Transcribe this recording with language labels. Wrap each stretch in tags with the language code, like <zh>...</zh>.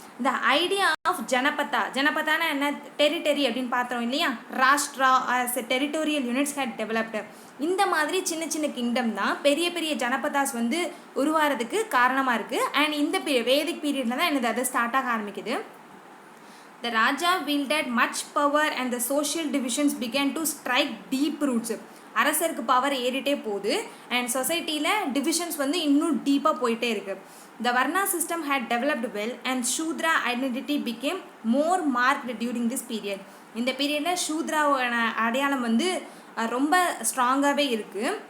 <ta>இந்த idea of ஜனபதானா என்ன, territory அப்படின்னு பார்த்தோம் இல்லையா,</ta> <en>Rashtra as territorial units had developed.</en> <ta>இந்த மாதிரி சின்ன சின்ன கிங்டம் தான் பெரிய பெரிய ஜனபதாஸ் வந்து உருவாகிறதுக்கு காரணமாக இருக்குது. அண்ட் இந்த வேதிக் பீரியடில் தான் என்னது அது ஸ்டார்ட் ஆக ஆரம்பிக்குது.</ta> <en>The Raja wielded much power and the social divisions began to strike deep roots.</en> <ta>அரசருக்கு பவர் ஏறிட்டே போகுது அண்ட் சொசைட்டியில் டிவிஷன்ஸ் வந்து இன்னும் டீப்பாக போயிட்டே இருக்குது.</ta> <en>The Varna system had developed well and Shudra identity became more marked during this period.</en> <ta>இந்த பீரியடில் ஷூத்ராவோட அடையாளம் வந்து ரொம்ப ஸ்ட்ராங்காகவே இருக்குது.</ta>